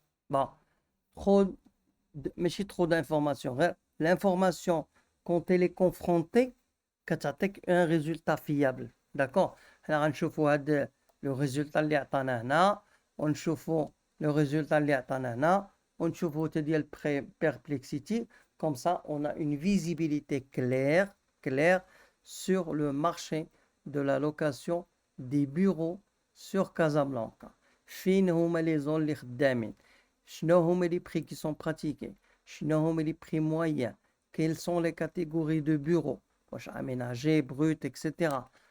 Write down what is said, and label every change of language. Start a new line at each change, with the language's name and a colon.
French: Bon,
Arabic: ماشي
French: trop d'informations. L'information quand elle est confrontée
Arabic: كتعطيك
French: un résultat fiable. D'accord.
Arabic: حنا غنشوفوا هاد le résultat اللي عطانا هنا ونشوفوا le résultat اللي عطانا هنا ونشوفوا ديال perplexity.
French: Comme ça, on a une visibilité claire sur le marché de la location des bureaux sur Casablanca.
Arabic: فين هما
French: les zones
Arabic: اللي خدامين, شنو هما
French: les prix qui sont pratiqués, شنو هما les prix moyens, quelles sont les catégories de bureaux,
Arabic: واش
French: aménagé, brut, etc.